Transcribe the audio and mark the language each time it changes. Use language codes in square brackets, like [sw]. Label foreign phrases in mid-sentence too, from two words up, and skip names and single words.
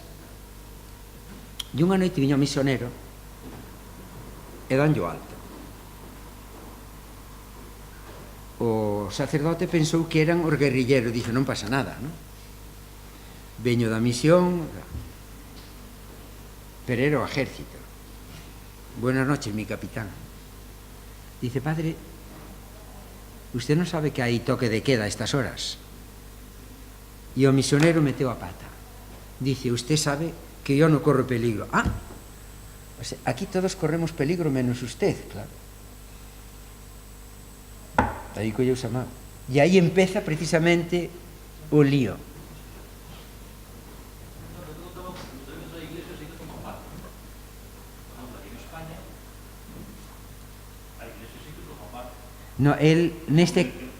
[gl] E unha noite viña o misionero e danlle o alto. O sacerdote pensou que eran os guerrilleros, dice, non pasa nada, non? Veño da misión, pero era o exército. [es] Buenas noches, mi capitán. Dice, padre, usted [gl] non sabe que hai [es] toque de queda a estas horas. [gl] E o misionero meteu a pata. [es] Dice, usted sabe que yo no corro peligro. O sea, aquí todos corremos peligro menos usted, claro. [gl] Aí colleu esa mão. E aí empeza precisamente o lío. No, él neste...